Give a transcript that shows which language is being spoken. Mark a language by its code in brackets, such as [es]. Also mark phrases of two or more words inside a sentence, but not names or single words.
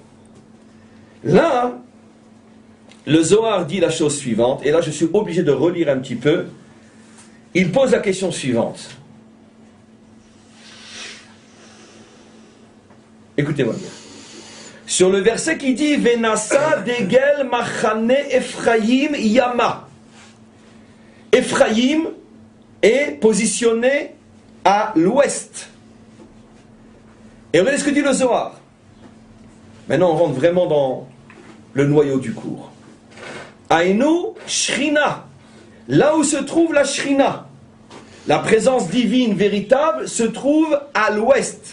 [fr] Là, le Zohar dit la chose suivante, et là je suis obligé de relire un petit peu. Il pose la question suivante. Écoutez-moi bien. Sur le verset qui dit [he] ונסע דגל מחנה אפרים ימה. [fr] Ephraim est positionné à l'ouest. Et regardez ce que dit le Zohar. Maintenant on rentre vraiment dans le noyau du cours. Aïnou Shrina. Là où se trouve la Shrina, la présence divine véritable se trouve à l'ouest.